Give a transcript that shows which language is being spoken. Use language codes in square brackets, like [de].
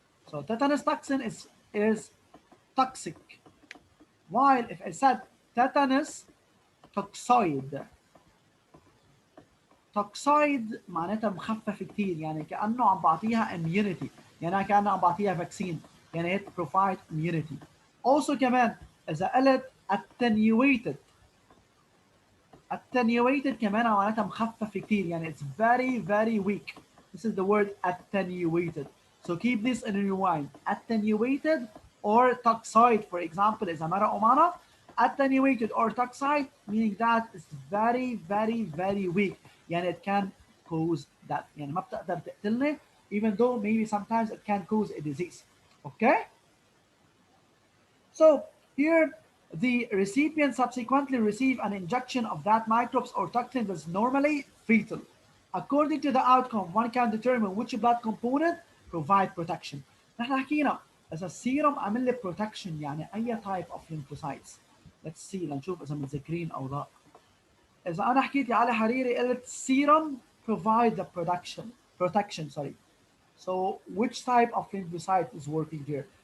[en] So tetanus toxin is toxic. While if I said tetanus toxoid. [ar] توكسايد معناتها مخفف كتير، يعني كأنه عم بعطيها immunity، يعني كأنه عم بعطيها فاكسين، يعني هي [en] provide immunity. [ar] Also كمان إذا قلت attenuated، attenuated كمان معناتها مخفف كتير، يعني [en] it's very very weak. This is the word attenuated. So keep this in your mind. Attenuated or toxoid, for example, is amara omana. Attenuated or toxoid meaning that it's very very very weak. [ar] يعني [en] it can cause that. [ar] يعني ما بتقدر تقتلنا [en] even though maybe sometimes it can cause a disease. Okay? So here the recipient subsequently receive an injection of that microbes or toxin that's normally fatal. According to the outcome, one can determine which blood component provide protection. [ar] نحن حكينا إذا السيروم عمل لي protection يعني أي [en] type of lymphocytes. Let's see [ar] لنشوف إذا متذكرين أو لا. إذا أنا حكيت لعلي حريري قلت [en] serum provide the protection sorry. So which type of lymphocyte is working here?